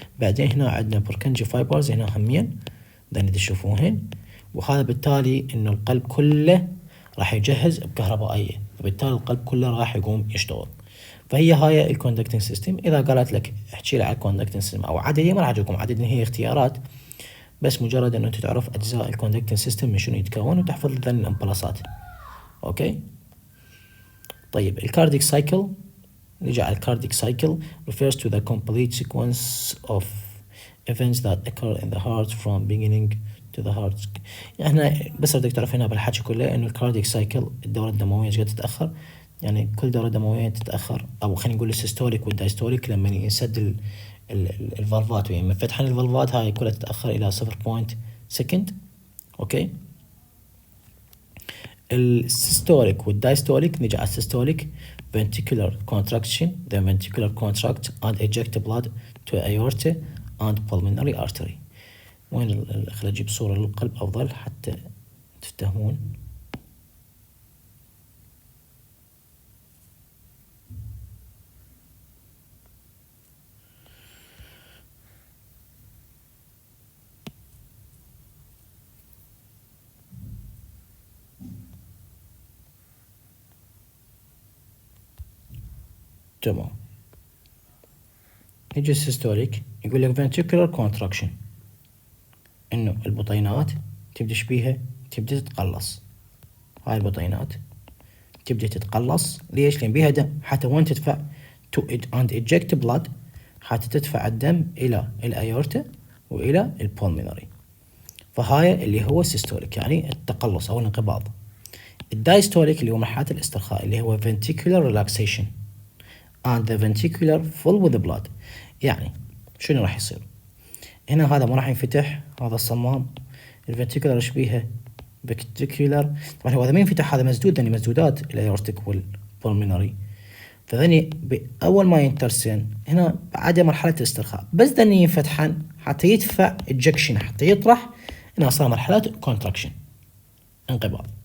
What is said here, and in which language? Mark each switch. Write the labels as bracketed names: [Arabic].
[Arabic] بعدين هنا عندنا بركنجي فايبرز هنا همين ذن تشوفوهن، وهذا بالتالي انه القلب كله راح يجهز بكهربائيه، فبالتالي القلب كله راح يقوم يشتغل. فهي هاي الكوندكتنج سيستم. اذا قالت لك احكي لي على الكوندكتنج سيستم او عدد، ما راح اجيكم عدد، هي اختيارات. بس مجرد انه انت تعرف اجزاء الكوندكتنج سيستم من شنو يتكون وتحفظ ذن الامبلسات. اوكي. طيب الكارديك سايكل، نجي على الكارديك سايكل [English] refers to the complete sequence of events that occur in the heart from beginning to the heart. [Arabic] يعني بس بدك تعرف هنا بالحكي كله انه الكارديك سايكل الدورة الدموية ايش قد تتأخر، يعني كل دورة دموية تتأخر، او خلينا نقول السيستوليك والدايستوليك لما ينسد الفالفات، يعني من فتحان الفالفات هاي كلها تتأخر الى 0.1 سكند. اوكي. السيستوليك والدايستوليك، نجي على السيستوليك [English] ventricular contraction, the ventricular contract and eject blood to aorta and pulmonary artery. [Arabic] وين خلينا نجيب صورة للقلب أفضل حتى تفتهمون. تمام. نجي السيستوليك يقول لك ventricular contraction، إنه البطينات تبدأ بيها تبدأ تتقلص، هاي البطينات تبدأ تتقلص. ليش؟ لأن بيها دم، حتى وين تدفع [English] to and eject blood، [Arabic] حتى تدفع الدم إلى الأيورتا وإلى البولمينري. فهاي اللي هو السيستوليك يعني التقلص أو الانقباض. الدايستوليك اللي هو مرحلة الاسترخاء اللي هو [English] ventricular relaxation and the ventricular full with blood. [Arabic] يعني شنو راح يصير هنا؟ هذا ما راح ينفتح، هذا الصمام الفنتيكولار شبيهه فنتيكولار. طبعا هو هذا ما ينفتح، هذا مسدود، يعني مسدودات الايورتيك والبولمينري. فذني باول ما ينترسن هنا بعد مرحله الاسترخاء، بس ذني ينفتحن حتى يدفع اجكشن، حتى يطرح، هنا صار مرحله كونتراكشن انقباض.